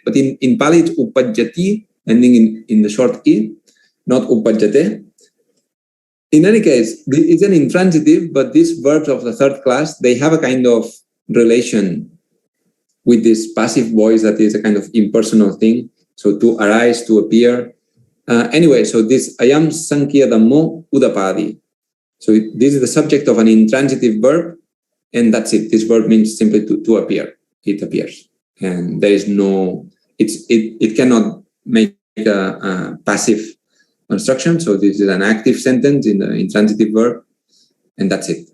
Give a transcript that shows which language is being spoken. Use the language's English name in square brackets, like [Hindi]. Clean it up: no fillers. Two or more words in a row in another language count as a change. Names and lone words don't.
[English] But in Pali, it's upajjati, ending in the short e, not upajjate. In any case, it's an intransitive, but these verbs of the third class, they have a kind of relation with this passive voice that is a kind of impersonal thing. So to arise, to appear. Anyway, so this [Pali] ayam sankhya dhammo udapadi. [English] So this is the subject of an intransitive verb, and that's it. This verb means simply to appear. It appears, and there is no. It cannot make a passive construction. So this is an active sentence in the intransitive verb, and that's it.